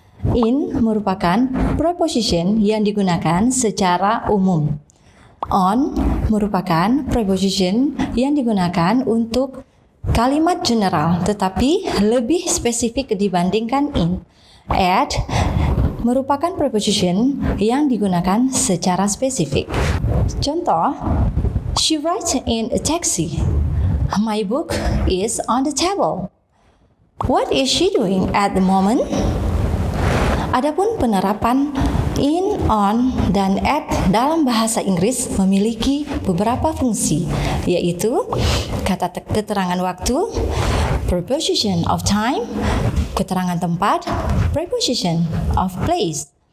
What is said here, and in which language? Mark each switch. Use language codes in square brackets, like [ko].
[id] In merupakan preposition yang digunakan secara umum. On merupakan preposition yang digunakan untuk kalimat general tetapi lebih spesifik dibandingkan in. At merupakan preposition yang digunakan secara spesifik. Contoh, [en] she rides in a taxi. My book is on the table. What is she doing at the moment? [id] Adapun penerapan in, on, dan at dalam bahasa Inggris memiliki beberapa fungsi, yaitu kata keterangan waktu, preposition of time, keterangan tempat, preposition of place.